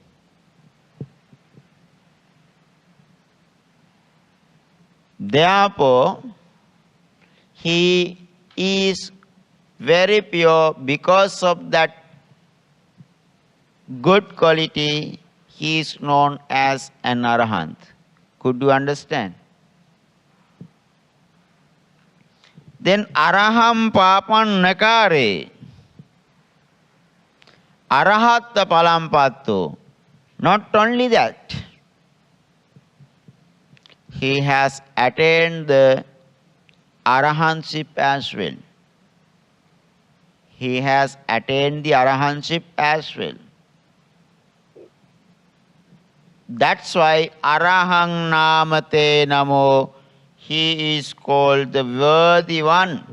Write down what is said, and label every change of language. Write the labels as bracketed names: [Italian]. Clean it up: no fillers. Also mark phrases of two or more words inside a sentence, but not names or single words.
[English] Therefore, he is very pure. Because of that good quality, he is known as an Arahant. Could you understand? Then [Pali] Araham papan nakare. Arahatta palampatto. [English] Not only that, he has attained the Arahantship as well. He has attained the Arahantship as well. That's why [Pali] Arahang Namate Namo, [English] he is called the worthy one.